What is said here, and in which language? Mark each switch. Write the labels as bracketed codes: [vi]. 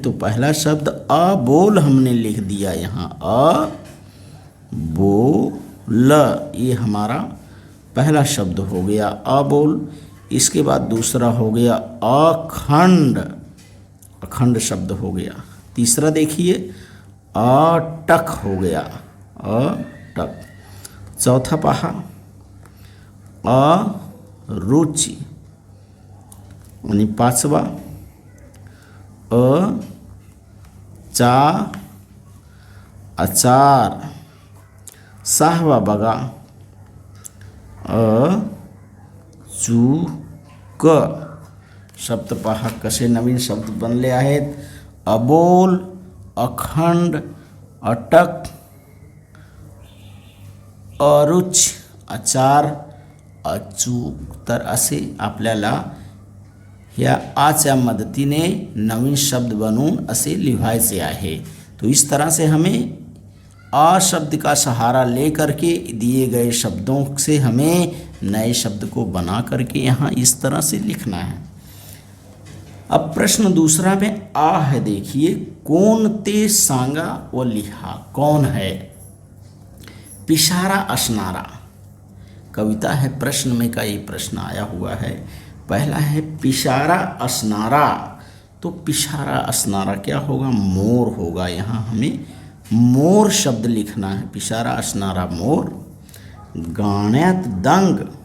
[hi] तो पहला शब्द अबोल हमने लिख दिया यहाँ, अबोल, ये हमारा पहला शब्द हो गया अबोल। इसके बाद दूसरा हो गया अखंड, अखंड शब्द हो गया। तीसरा देखिए अटक हो गया, अटक। चौथा पहा अरुचि, आणि 5वां अचार। 6वां बघा अचूक, [mr] शब्द पहा कसे नवीन शब्द बनले आहेत. अबोल, अखंड, अटक, अरुच, आचार, अचूक. तर असे आपल्याला ह्या आच्या मदतीने नवीन शब्द बनवून असे लिहायचे आहे. [hi] तो इस तरह से हमें आ शब्द का सहारा ले करके दिए गए शब्दों से हमें नए शब्द को बना करके यहाँ इस तरह से लिखना है. अब प्रश्न दूसरा में आ है. देखिए, [mr] कौन ते सांगा व लिहा. [hi] कौन है? [mr] पिशारा असनारा. [hi] कविता है, प्रश्न में का ये प्रश्न आया हुआ है. पहला है पिशारा असनारा. तो पिशारा असनारा क्या होगा? मोर होगा. यहाँ हमें मोर शब्द लिखना है. [mr] पिशारा असनारा मोर. गाण्यात दंग.